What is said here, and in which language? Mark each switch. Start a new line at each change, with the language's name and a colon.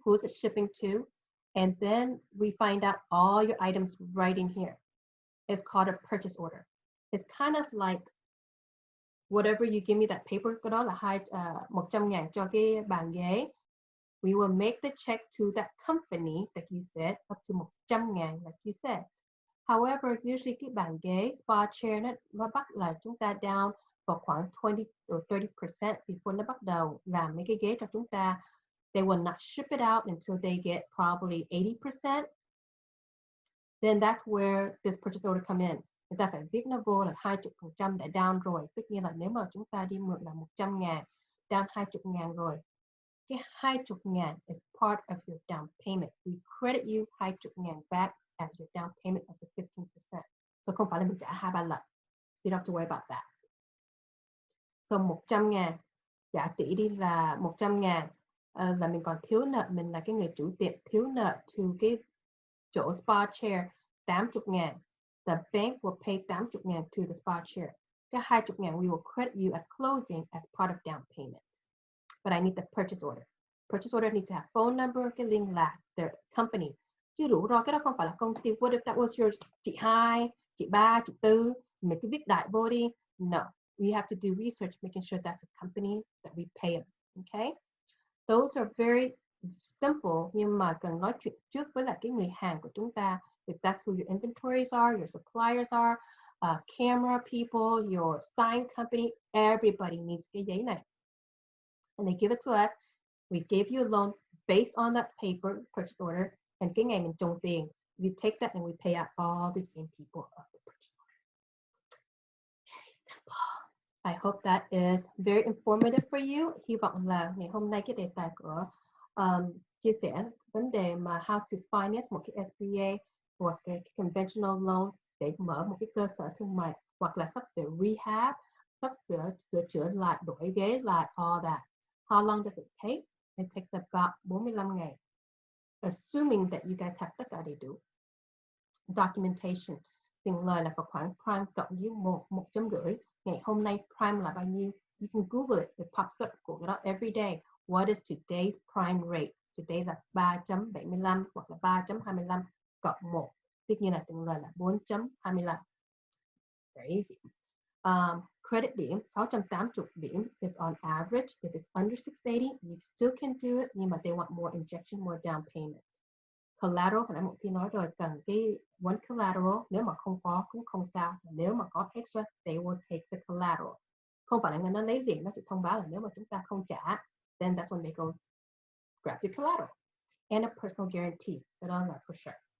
English: Who is it shipping to? And then we find out all your items right in here. It's called a purchase order. It's kind of like whatever you give me that paper,
Vietnamese: cái đó là 100.000 cho cái bàn ghế.
English: We will make the check to that company that you said up to 100.000 like you said. However, usually
Vietnamese: cái bàn ghế, spa chair nó bắt là chúng ta down vào khoảng 20 or 30% before nó bắt đầu làm mấy cái ghế cho chúng ta.
English: They will not ship it out until they get probably 80%. Then that's where this purchase order come in.
Vietnamese: Người ta phải viết nó vô là 20% đã down rồi. Tất nhiên là nếu mà chúng ta đi mượn là 100.000, down 20.000 rồi.
English: Cái 20.000 is part of your down payment. We credit you 20.000 back as your down payment of the 15%.
Vietnamese: So không phải là mình trả 2-3 lần.
English: So you don't have to worry about that.
Vietnamese: So 100.000, giả tỷ đi là 100.000, là mình còn thiếu nợ, mình là cái người chủ tiệm thiếu nợ to cái chỗ spa chair 80.000.
English: The bank will pay 80.000 to the spa chair.
Vietnamese: Cái 20.000
English: we will credit you at closing as part of down payment. But I need the purchase order. Purchase order needs to have phone number,
Vietnamese: cái liên lạc,
English: their company.
Vietnamese: Chứ rủi ro cái đó không phải là công ty.
English: What if that was your
Vietnamese: chị 2, chị 3, chị 4, mình cứ viết đại vô đi.
English: No, we have to do research making sure that's a company that we pay them. Okay? Those are very simple,
Vietnamese: nhưng mà cần nói chuyện trước với lại cái người hàng của chúng ta.
English: If that's who your inventories are, your suppliers are, camera people, your sign company, everybody needs
Vietnamese: cái giấy này.
English: And they give it to us. We gave you a loan based on that paper purchase order. And
Vietnamese: cái ngày mình trồng tiền,
English: you take that and we pay out all the same people of the purchase order. Very simple. I hope that is very informative for you.
Vietnamese: Hy vọng là ngày hôm nay cái đề tài của chia sẻ vấn đề mà
English: how to finance
Vietnamese: một cái SBA hoặc cái conventional loan để mở một cái cơ sở thương mại hoặc là sắp sửa rehab, sắp sửa chữa lại, đổi ghế lại,
English: all that. How long does it take? It takes about 45 ngày. Assuming that you guys have
Vietnamese: tất cả đầy đủ.
English: Documentation.
Vietnamese: Tiền lời là vào khoảng prime cộng với 1.5. Ngày hôm nay prime là bao nhiêu?
English: You can Google it. It pops up
Vietnamese: của cái đó
English: every day. What is today's prime rate?
Vietnamese: Today là 3.75 hoặc là 3.25 cộng 1. Tất nhiên là tiền lời là 4.25.
English: Very easy. Credit điểm 680 điểm is on average. If it's under 680, you still can do it,
Vietnamese: nhưng mà
English: they want more injection, more down payment.
Vietnamese: Collateral, hồi nãy Mongthy nói rồi, cần cái one collateral. Nếu mà không có cũng không sao. Nếu mà có extra,
English: they will take the collateral.
Vietnamese: Không phải là người nó lấy tiền, nó chỉ thông báo là nếu mà chúng ta không trả,
English: then that's when they go grab the collateral. And a personal guarantee, that all that for sure.